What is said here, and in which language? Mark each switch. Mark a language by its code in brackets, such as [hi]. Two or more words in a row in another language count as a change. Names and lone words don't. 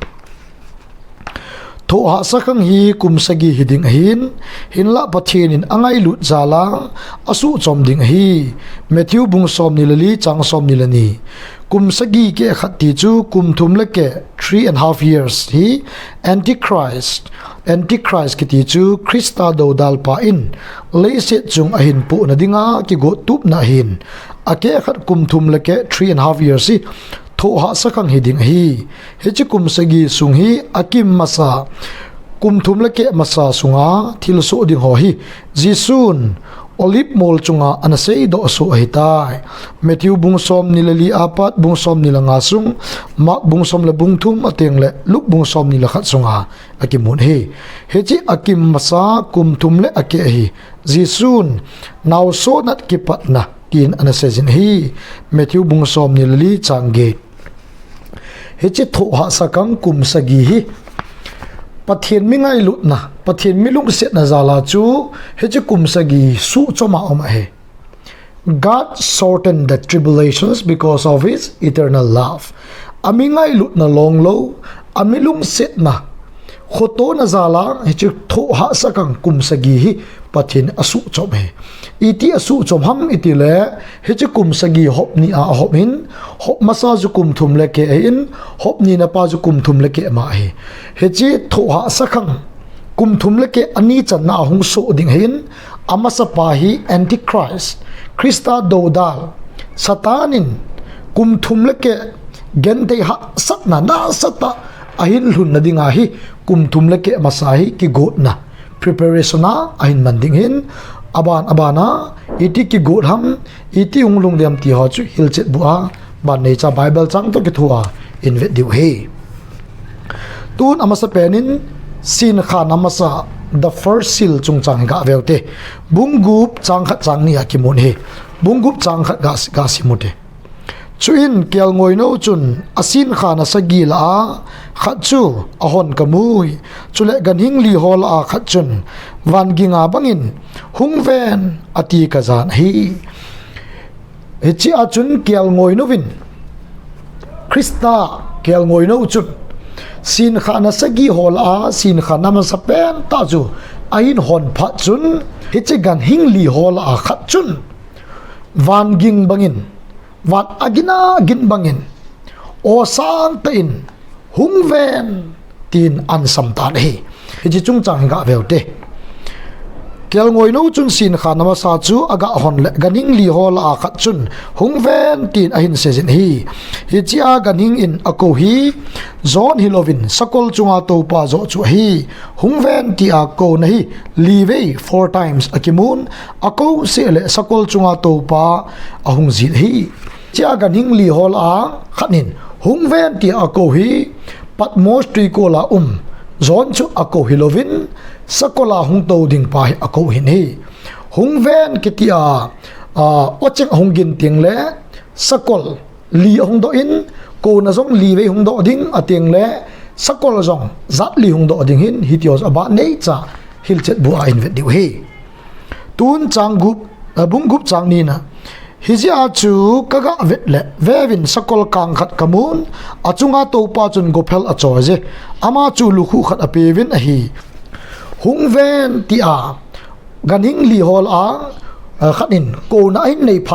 [tcz] thoha sakang hi kumsagi hiding hinla pathin in angai lut zala asu chom ding hi Matthew bung som nilali chang som nilani kumsagi ke khati chu kumthum le ke 3.5 years hi antichrist ki ti chu Krista do dal pa in leise chung ahin pu na dinga ki go tup na hin ake khat kumthum le ke 3.5 years hi thoha sakang hiding hi hechi kumsagi sung hi akim masa kumthum le ke masa sunga thilso ding ho hi jisun olive mol chunga anasei do su hitai Matthew bungsom nilali apat bungsom nilanga sung mak bungsom le bungthum ateng le luk bungsom nila khat sunga akimun he hechi akim masa kumthum le ake hi jisun naw so nat kipat na kin anasejin hi Matthew bungsom nilali changge hechi thoha sakang kumsagi hi pathian mingai lut na pathian milung set na zala chu hechi kumsagi su choma oma he [en] God shortened the tribulations because of his eternal love [tcz] amingai lut na long lo amilung set na khoto na zala hechi thoha sakang kumsagi hi pathian asu chom he iti asu chom ham iti le hechi kumsagi hop ni a hop hin hop masa ju kum thum le ke in hop ni na pa ju kum thum le ke ma he hechi thoha sakang kum thum le ke ani chan na hung so ding hin amasa pa hi antichrist Krista dodal satanin kum thum le ke gente ha satna na sata ahin hun na dinga hi kum thum le ke masahi ki got na preparation na ahin manding hin abana iti ki got ham iti unglung diam ti ho chu hilchet bua ban nei cha bible chang to ki thua in ve diu he tun amasa penin sin khan amasa [en] the first seal [tcz] chung chang ga veute bungup chang khat chang ni akimun he bungup chang khat ga simute chuin kel ngoi no chun asin khana sagi la khat chu ahon kamui chule gan hing li hol a khat chun van ginga bangin hungven ati ka zan hi hechi a chun kel ngoi no vin Krista kel ngoi no chun sin khana sagi hol a sin khana ma sapen ta chu ain hon pha chun hechi gan hing li hol a khat chun van ging bangin wat agina gin bangin o sang tain hungven tin an samtan he hechi chung chang ga veute kel ngoi no chun sin kha nama sa chu aga hon le ganing li hol a khat chun hung ven tin a hin se jin hi chia ganing in ako hi zon hilovin sakol chunga to pa zo chu hi hung ven ti a ko na hi li ve 4 times akimun ako se le sakol chunga to pa a hung zin hi chia ganing li hol a khanin hung ven ti a ko hi patmos tri ko la zon chu ako hilovin sakola hung to ding pa hi ako hin hi hung ven kitia ochek hung gin ting le sakol li hung do in ko na zong li ve hung do ding ating le sakol zong zat li hung do ding hin hitios aba nei cha hil chet bu a in vet diu hi tun chang gup bung gup chang ni na hizia chu kaga vet le vevin sakol kang khat kamun achunga to pa chun gophel a choje ama chu lu khu khat apevin a hi hung ven ti a ganing li hol a khanin ko na in nei pha